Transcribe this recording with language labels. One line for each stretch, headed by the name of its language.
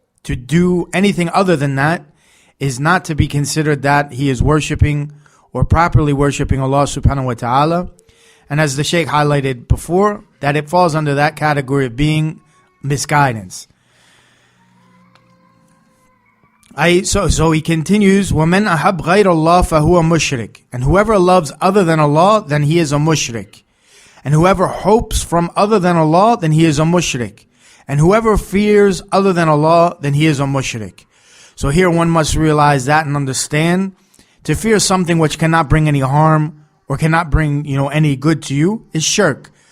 English: To do anything other than that is not to be considered that he is worshipping or properly worshipping Allah subhanahu wa ta'ala. And as the Shaykh highlighted before, that it falls under that category of being misguidance. So he continues,
Arabic: وَمَنْ أَحَبْ غَيْرَ اللَّهِ فَهُوَ مُشْرِكٌ.
English: And whoever loves other than Allah, then he is a mushrik. And whoever hopes from other than Allah, then he is a mushrik. And whoever fears other than Allah, then he is a mushrik. So here one must realize that and understand, to fear something which cannot bring any harm or cannot bring any good to you is shirk.